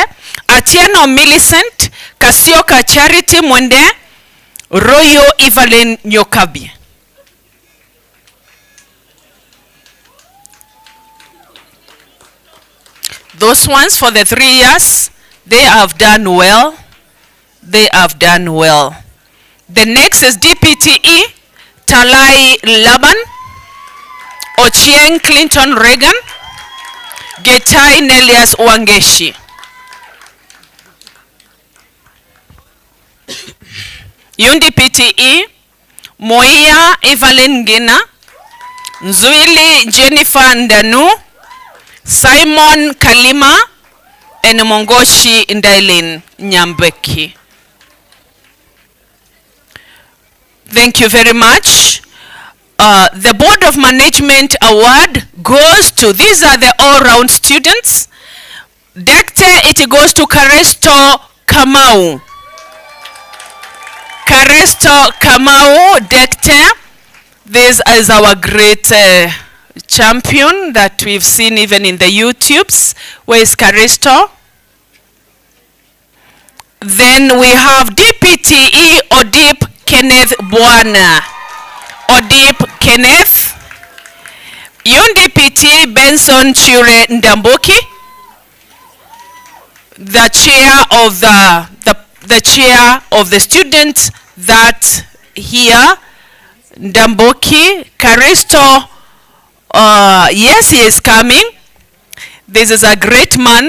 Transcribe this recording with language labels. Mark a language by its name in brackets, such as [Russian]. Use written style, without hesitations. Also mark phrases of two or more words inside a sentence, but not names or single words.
[English] Atieno Millicent, Kasioka Charity Mwende, Royo Evelyn Nyokabi. Those ones for the 3 years, they have done well. They have done well. The next is DPTE, Talai Laban, Ochieng Clinton Reagan, Getai Nelias Wangeshi. Yundi PTE, Moia Evelyn Gina, Nzuili Jennifer Ndanu, Simon Kalima, and Mongoshi Ndailin Nyambeki. Thank you very much. The Board of Management Award goes to, these are the all-round students. Dekte, it goes to Karesto Kamau. Karesto Kamau, Dekte. This is our great champion that we've seen even in the YouTubes. Where is Karesto? Then we have DPTE Odip Kenneth Bwana. Odip Kenneth. UNDPT Benson Chure Ndamboki, the chair of the chair of the students that here, Ndamboki. Karisto, yes, he is coming. This is a great man.